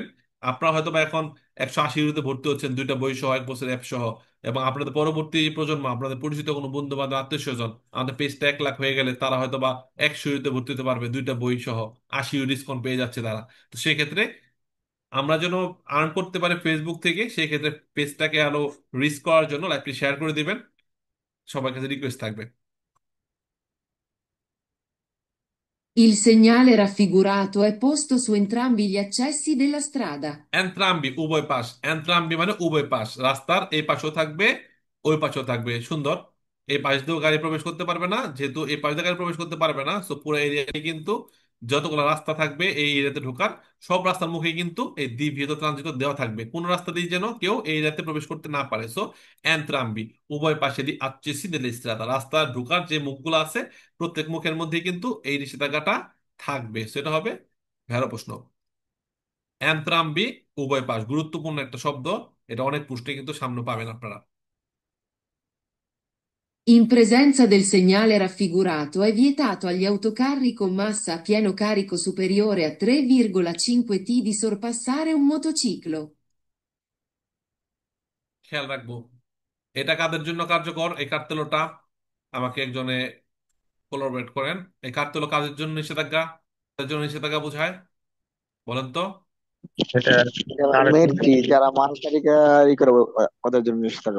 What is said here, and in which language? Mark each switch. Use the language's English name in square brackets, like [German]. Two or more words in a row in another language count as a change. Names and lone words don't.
[Bangla] আপনারা হয়তো বা এখন 180 ইউরোতে ভর্তি হচ্ছেন, 2টা বই সহ, 1 বছর অ্যাপ সহ, এবং আপনাদের পরবর্তী প্রজন্ম, আপনাদের পরিচিত কোনো বন্ধু বান্ধব, আত্মীয় স্বজন, আমাদের পেজটা 1 লাখ হয়ে গেলে তারা হয়তো বা 100 ইউরোতে ভর্তি হতে পারবে, 2টা বই সহ, 80 ইউরো ডিসকাউন্ট পেয়ে যাচ্ছে তারা। তো সেক্ষেত্রে আমরা যেন আর্ন করতে পারি ফেসবুক থেকে, সেই ক্ষেত্রে পেজটাকে আরো রিচ করার জন্য লাইভটি শেয়ার করে দিবেন। সবার কাছে রিকোয়েস্ট থাকবে। [Italian] Il segnale raffigurato è posto su entrambi gli accessi della strada. [Bangla] এন্ট্রাম্বি উভয় পাশ, এন্ট্রাম্বি মানে উভয় পাশ, রাস্তার এই পাশেও থাকবে, ওই পাশেও থাকবে। সুন্দর। এই পাশ দিয়েও গাড়ি প্রবেশ করতে পারবে না, যেহেতু এই পাশ দিয়ে গাড়ি প্রবেশ করতে পারবে না, সো পুরো এরিয়াটি কিন্তু যতগুলো রাস্তা থাকবে এই এরিয়াতে ঢোকার, সব রাস্তার মুখে কিন্তু এই দ্বিভীত ট্রানজিট দেওয়া থাকবে, কোন রাস্তা দিয়ে যেন কেউ এই এরিয়াতে প্রবেশ করতে না পারে। সো এন্ট্রাম্বি উভয় পাশে দি [Italian] accessi delle strada, [Bangla] রাস্তা ঢোকার যে মুখগুলো আছে প্রত্যেক মুখের মধ্যে কিন্তু এই নিষেধাজ্ঞাটা থাকবে। সেটা হবে ভেড়া প্রশ্ন। এন্ত্রাম্বি উভয় পাশ, গুরুত্বপূর্ণ একটা শব্দ, এটা অনেক পুষ্টে কিন্তু সামনে পাবেন আপনারা। [Italian] In presenza del segnale raffigurato è vietato agli autocarri con massa a pieno carico superiore a 3,5 t di sorpassare un motociclo. [Bangla] খেয়াল রাখবো। এটা কাদের জন্য কার্যকর এই কার্তেলটা? আমাকে একজনে কোলাবরেট করেন। এই কার্তেল কাদের জন্য নিষেধাজ্ঞা, কাদের জন্য নিষেধাজ্ঞা বোঝায়, বলেন তো? এটা যারা তার মেয়েটি যারা মানবাধিকার করে ওদের জন্য নিষেধাজ্ঞা